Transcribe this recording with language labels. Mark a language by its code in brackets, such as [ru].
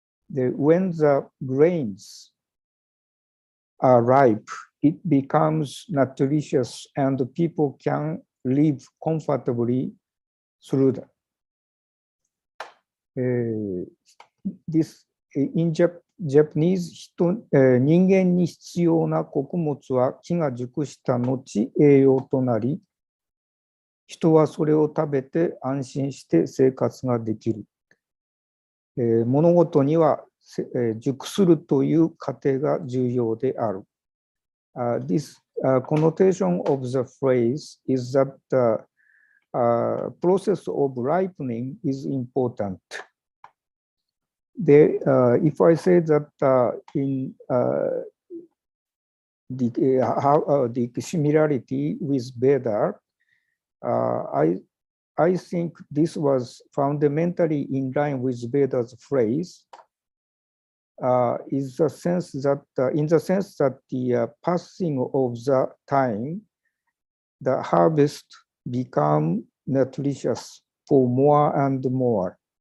[en] When the grains are ripe, it becomes nutritious and people can live comfortably through them. This in Japanese, [ja] 人間に必要な穀物は木が熟した後栄養となり、人はそれを食べて安心して生活ができる。物事には熟するという過程が重要である。 [en] This connotation of the phrase is that the process of ripening is important. If I say that in the similarity with Veda, I think this was fundamentally in line with Veda's phrase, is the sense that, in the sense that the passing of the time, the harvest become nutritious for more and more.